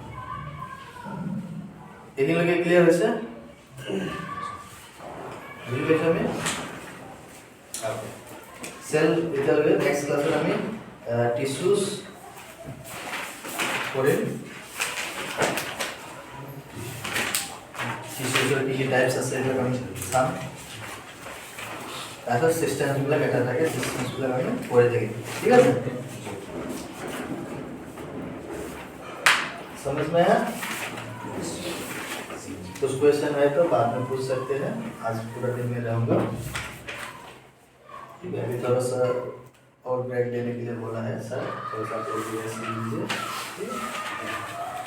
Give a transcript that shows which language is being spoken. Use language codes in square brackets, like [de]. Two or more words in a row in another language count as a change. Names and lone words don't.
[as] এইখিনিলৈকে ক্লিয়াৰ হৈছে বুজি পাইছোঁ আমি চেল এতিয়ালৈকে [en] next class [as] আমি টিচুজ কৰিম টিচুজৰ কি টাইপছ আছে এইবিলাক আমি চাম তাৰপিছত চিষ্টেমবিলাক এটা থাকে চিষ্টেমবিলাক আমি কৰি থাকিম ঠিক আছে [hi] समझ में आया कुछ क्वेश्चन है तो बाद में पूछ सकते हैं आज पूरा दिन में रहूँगा ठीक है अभी थोड़ा सा और ब्रेक लेने के लिए बोला है सर थोड़ा सा लीजिए ठीक है